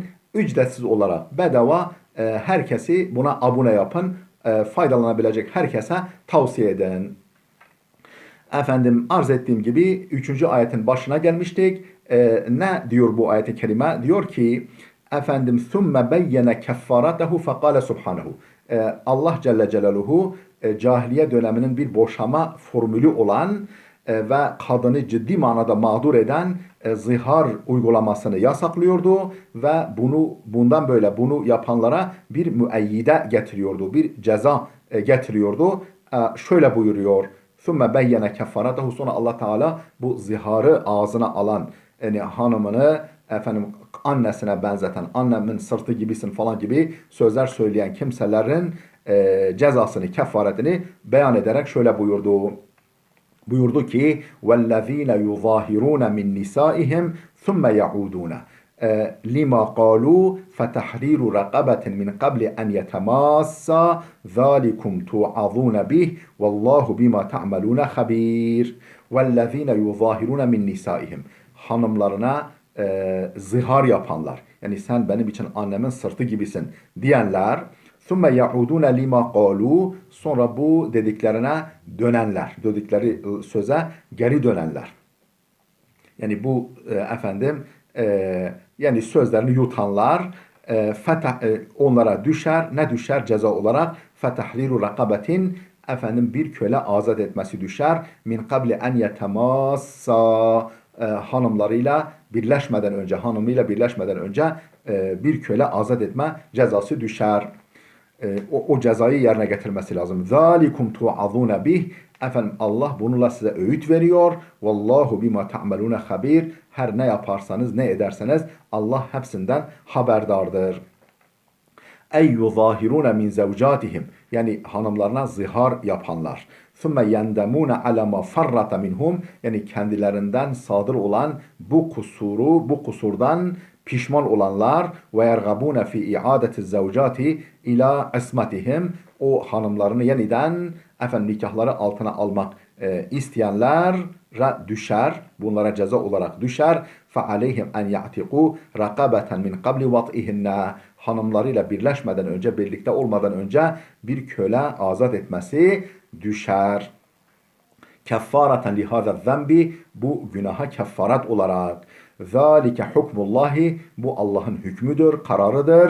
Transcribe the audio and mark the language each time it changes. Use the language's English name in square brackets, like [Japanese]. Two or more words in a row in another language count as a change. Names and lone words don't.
[Turkish] Ücretsiz olarak bedava herkesi buna abone yapın. Faydalanabilecek herkese tavsiye edin. Efendim arz ettiğim gibi 3. ayetin başına gelmiştik. Ne diyor bu ayet-i kerime? Diyor ki efendim [Arabic] ثُمَّ بَيَّنَ كَفَّارَتَهُ فَقَالَ سُبْحَانَهُ [Turkish] Allah Celle Celaluhu cahiliye döneminin bir boşama formülü olan ve kadını ciddi manada mağdur eden zihar uygulamasını yasaklıyordu ve bundan böyle bunu yapanlara bir müeyyide getiriyordu, bir ceza getiriyordu. Şöyle buyuruyor. [Arabic] ثُمَّ بَيَّنَ كَفَّارَتَهُ [Turkish] Sonra Allah Teala bu ziharı ağzına alan yani hanımını efendim annesine benzeten, annemin sırtı gibisin falan gibi sözler söyleyen kimselerin cezasını, kefaretini beyan ederek şöyle buyurdu. Buyurdu ki [Arabic] وَالَّذ۪ينَ يُظَاهِرُونَ مِنْ نِسَائِهِمْ ثُمَّ يَعُودُونَ لِمَا قَالُوا فَتَحْرِيرُ رَقَبَةٍ مِنْ قَبْلِ أَنْ يَتَمَاسَّا ذَٰلِكُمْ تُوعَظُونَ بِهِ وَاللّٰهُ بِمَا تَعْمَلُونَ خَب۪يرٌ وَالَّذ۪ينَ يُظَاهِرُونَ مِنْ نِسَائِهِمْ [Turkish] Hanımlarına zihar yapanlar, yani sen benim için annemin sırtı gibisin diyenler, [Arabic] ثُمَّ يَعُودُونَ لِمَا قَالُوا [Turkish] Sonra bu dediklerine dönenler, dedikleri söze geri dönenler. Yani bu efendim yani sözlerini yutanlar onlara düşer. Ne düşer ceza olarak? [Arabic] فَتَحْرِيرُ رَقَبَةٍ [Turkish] Efendim bir köle azat etmesi düşer. [Arabic] مِنْ قَبْلِ أَنْ يَتَمَاسَّا [Turkish] hanımlarıyla birleşmeden önce, hanımıyla birleşmeden önce bir köle azat etme cezası düşer. O cezayı yerine getirmesi lazım. [Arabic] ذَٰلِكُمْ تُوعَظُونَ بِهِ [Turkish] Efendim Allah bununla size öğüt veriyor. [Arabic] وَاللّٰهُ بِمَا تَعْمَلُونَ خَبِيرٌ. [Turkish] Her ne yaparsanız, ne ederseniz Allah hepsinden haberdardır. [Arabic] أي يظاهرون من زوجاتهم [Turkish] yani hanımlarına zihar yapanlar. [Arabic] ثم يندمون على ما فرط منهم [Turkish] yani kendilerinden sadır olan bu kusurdan pişman olanlar [Arabic] ويرغبون في إعادة الزوجات إلى عصمتهم [Turkish] o hanımlarını yeniden efendim nikahları altına almak isteyenler düşer. Bunlara ceza olarak düşer. [Arabic] فَعَلَيْهِمْ اَنْ يَعْتِقُوا رَقَبَةً مِنْ قَبْلِ وَطْئِهِنَّ [Turkish] Hanımlarıyla birleşmeden önce, birlikte olmadan önce bir köle azat etmesi düşer. [Arabic] كفارة لهذا الذنب [Turkish] bu günaha kefaret olarak. [Arabic] ذلك حكم الله [Turkish] bu Allah'ın hükmüdür, kararıdır.